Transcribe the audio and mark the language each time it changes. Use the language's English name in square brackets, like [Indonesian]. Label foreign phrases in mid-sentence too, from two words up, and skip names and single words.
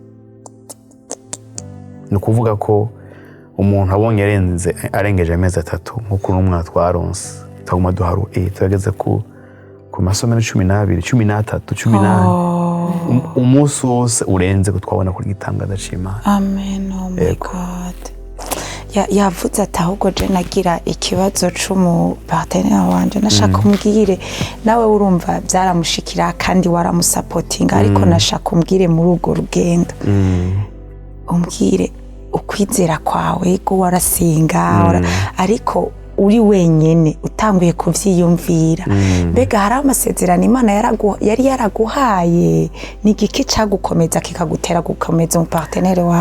[Rundi] ni ukuvuga ko umuntu abonye arengeje amezi 3 nk'uko n'umwana twaronse tuguma duharu tugeze ku masomero 12 13 18 umunsi wose urenze ko twabona kuri gitangaza c'Imana. [English] Amen. Oh my God. [Rundi] Yavuze ati ahubwo je nagira ikibazo c'umu partenaire wanje nashaka umbwire nawe urumva byaramushikira kandi waramusapotinga ariko nashaka umbwire muri urwo rugendo umbwire ukwizera kwawe ko warasinga ariko uri wenyene utanguye kuvyiyumvira mbega hari amasezerano Imana yari yaraguhaye ni giki cagukomeza kikagutera gukomeza mu partenaire wawe